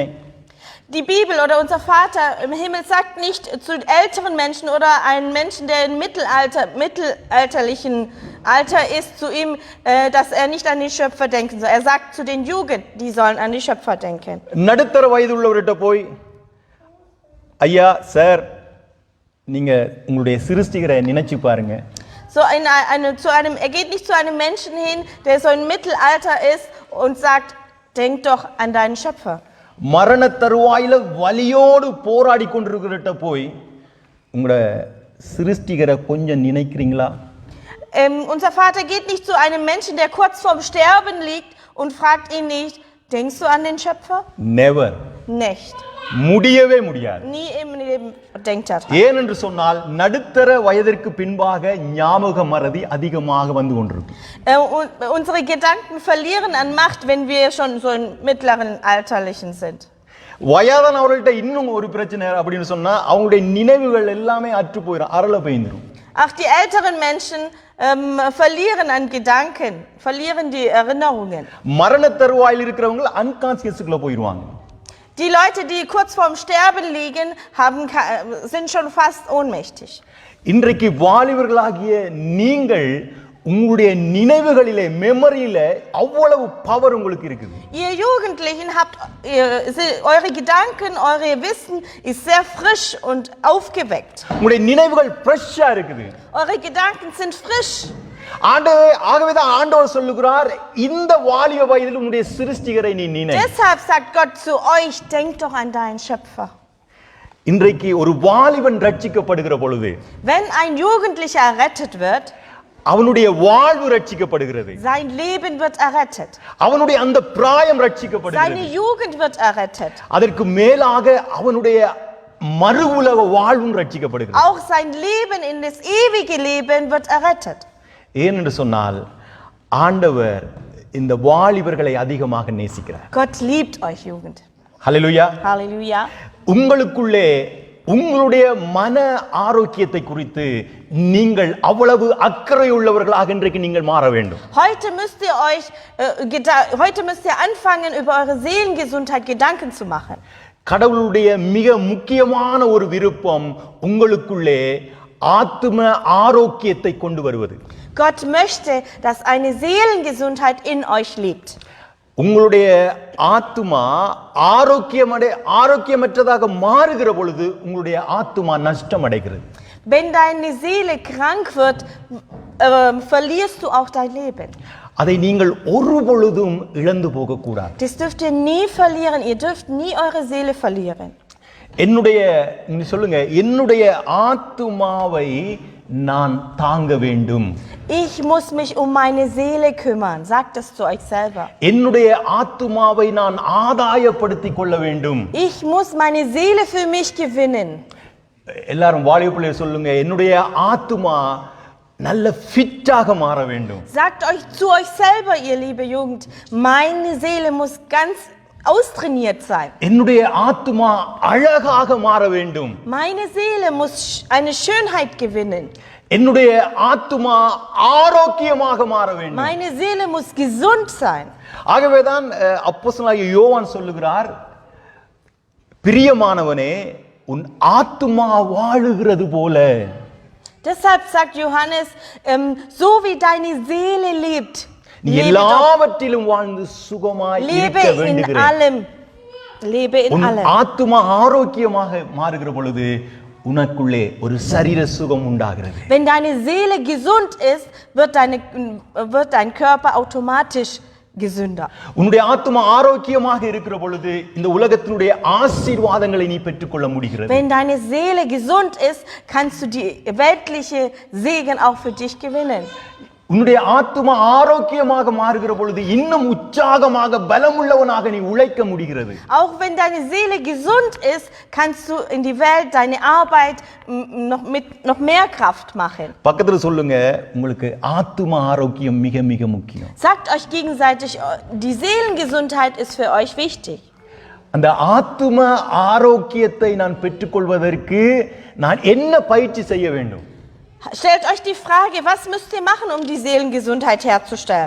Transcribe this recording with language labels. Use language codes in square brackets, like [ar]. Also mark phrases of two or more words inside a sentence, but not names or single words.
[de] Die Bibel oder unser Vater im Himmel sagt nicht zu älteren Menschen oder einem Menschen, der im mittelalterlichen Alter ist, zu ihm, dass er nicht an den Schöpfer denken soll. Er sagt zu den Jugend, die sollen an den Schöpfer denken. [ta] நடுத்தர வயது உள்ளவர்கிட்ட போய், ஐயா சார், நீங்க உங்களுடைய சிருஷ்டிகரை நினைச்சு பாருங்க. [de] Er geht nicht zu einem Menschen hin, der so im Mittelalter ist und sagt, denk doch an deinen Schöpfer. [ta] மரண தருவாயில வலியோடு போராடி கொண்டிருக்கிறட்ட போய் உங்களுடைய சிருஷ்டிகரை கொஞ்சம் நினைக்கிறீங்களா? [de] Unser Vater geht nicht zu einem Menschen, der kurz vorm Sterben liegt und fragt ihn nicht, denkst du an den Schöpfer? Never. Nicht. [ta] முடியவே முடியாது. [de] Nie im Leben denkt er dran. [ta] ஏனென்று சொன்னால் நடுத்தர வயதிற்கு பின்பாக ஞாபக மறதி அதிகமாக வந்து கொண்டிருக்கும். [de] Unsere Gedanken verlieren an Macht, wenn wir schon so im mittleren Alterlichen sind. [ta] வயதானவர்கள்ட்ட இன்னும் ஒரு பிரச்சனை அப்படின்னு சொன்னா அவங்களுடைய நினைவுகள் எல்லாமே அற்று போயிடும், அரள பெய்ந்துரும். [de] Auch die älteren Menschen verlieren an Gedanken, verlieren die Erinnerungen. [ta] மரண தருவாயில் இருக்கிறவங்க அன்கான்சியஸ்க்குள்ள போயிடுவாங்க. [de] Die Leute, die kurz vorm Sterben liegen, sind schon fast ohnmächtig. [ta] இன்றைக்கு வாலிபர்களாகிய நீங்கள் உங்களுடைய நினைவுகளிலே மெமரியில அவ்வளவு பவர் உங்களுக்கு இருக்குது. [de] Ihr Jugendlichen habt eure Gedanken, eure Wissen ist sehr frisch und aufgeweckt. [ta] உங்களுடைய நினைவுகள் ஃப்ரெஷ்ஷா இருக்குது. [de] Eure Gedanken sind frisch. [ta] ஆகவேதான் ஆண்டவர் சொல்லுகிறார், இந்த வாலிப வயதில் உன்னுடைய சிருஷ்டிகரை நீ நினை. [de] Deshalb sagt Gott zu euch, denk doch an deinen Schöpfer. [ta] இன்றைக்கு ஒரு வாலிபன் ரட்சிக்கப்படுகிற பொழுது, [de] wenn ein Jugendlicher errettet wird, [ta] அவனுடைய வாழ்வு ரட்சிக்கப்படுகிறது. [de] sein Leben wird errettet. [ta] அவனுடைய அந்த பிராயம் ரட்சிக்கப்படுகிறது. [de] seine Jugend wird errettet. [ta] அதற்கு மேலாக அவனுடைய மறு உலக வாழ்வும் ரட்சிக்கப்படுகிறது. [de] auch sein Leben in das ewige Leben wird errettet. [ta] ஏனென்று சொன்னால் ஆண்டவர் இந்த வாலிபர்களை அதிகமாக நேசிக்கிறார். [de] Gott liebt euch Jugend. [ta] ஹல்லேலூயா. Halleluja. உங்களுக்குள்ளே உங்களுடைய மன ஆரோக்கியத்தை குறித்து நீங்கள் அவ்வளவு அக்கறை உள்ளவர்களாக இன்றைக்கு நீங்கள் மாற வேண்டும். [de] Heute müsst ihr anfangen, über eure Seelengesundheit Gedanken zu machen. [ta] கடவுளுடைய மிக முக்கியமான ஒரு விருப்பம் உங்களுக்குள்ளே ஆத்தும ஆரோக்கியத்தை கொண்டு வருவது. [de] Gott möchte, dass eine Seelengesundheit in euch lebt. [ta] உங்களுடைய ஆத்துமா ஆரோக்கியமற்றதாக மாறுகிற பொழுது உங்களுடைய ஆத்துமா நஷ்டம் அடைகிறது. [de] Wenn deine Seele krank wird, verlierst du auch dein Leben. [ta] அதை நீங்கள் ஒரு பொழுதும் இழந்து போக கூடாது. [de] Das dürft ihr nie verlieren. Ihr dürft nie eure Seele verlieren. [ta] என்னுடைய ஆத்துமாவை நான் தாங்க வேண்டும். [de] Ich muss mich um meine Seele kümmern. Sagt es zu euch selber. [ta] என்னுடைய ஆத்துமாவை நான் ஆதாயப்படுத்திக் கொள்ள வேண்டும். [de] Ich muss meine Seele für mich gewinnen. [ta] எல்லாரும் வாலிப பிள்ளைகள் சொல்லுங்க, என்னுடைய ஆத்துமா நல்ல ஃபிட்டாக மாற வேண்டும். [de] Sagt euch zu euch selber, ihr liebe Jugend, meine Seele muss ganz austrainiert sein. [ta] என்னுடைய ஆத்துமா அழகாக மாற வேண்டும். [de] Meine Seele muss eine Schönheit gewinnen. [ta] என்னுடைய ஆத்துமா ஆரோக்கியமாக மாற வேண்டும். [de] Meine Seele muss gesund sein. [ta] ஆகவேதான் அப்போஸ்தலனாகிய யோவான் சொல்லுகிறார், பிரியமானவனே உன் ஆத்துமா வாழுகிறது போல. [de] Deshalb sagt Johannes, so wie deine Seele lebt, [ta] நீ எல்லாவற்றிலும் வாழ்ந்து சுகமாய் இருக்க வேண்டுகிறேன். [de] Lebe in allem. [ta] ஆத்துமா ஆரோக்கியமாக மாறுகிற பொழுது உனக்குள்ளே ஒரு சரீர சுகம் உண்டாகிறது. [de] Wenn deine Seele gesund ist, wird dein Körper automatisch gesünder. [ta] உன்னுடைய ஆத்துமா ஆரோக்கியமாக இருக்கிற பொழுது இந்த உலகத்தினுடைய ஆசீர்வாதங்களை நீ பெற்றுக்கொள்ள முடிகிறது. [de] Wenn deine Seele gesund ist, kannst du die weltliche Segen auch für dich gewinnen. [ta] உன்னுடைய ஆத்துமா ஆரோக்கியமாக மாறுகிற பொழுது இன்னும் உற்சாகமாக பலமுள்ளவனாக நீ உழைக்க முடிகிறது. [de] Auch wenn deine Seele gesund ist, kannst du in die Welt deine Arbeit noch mehr Kraft machen. [ta] பக்கத்துல சொல்லுங்க, உங்களுக்கு ஆத்துமா ஆரோக்கியம் மிக மிக முக்கியம். [de] Sagt euch gegenseitig, die Seelengesundheit ist für euch wichtig. [ta] அந்த ஆத்தும ஆரோக்கியத்தை நான் பெற்றுக்கொள்வதற்கு நான் என்ன பயிற்சி செய்ய வேண்டும்? [de] Stellt euch die Frage, was müsst ihr machen, um die Seelengesundheit herzustellen?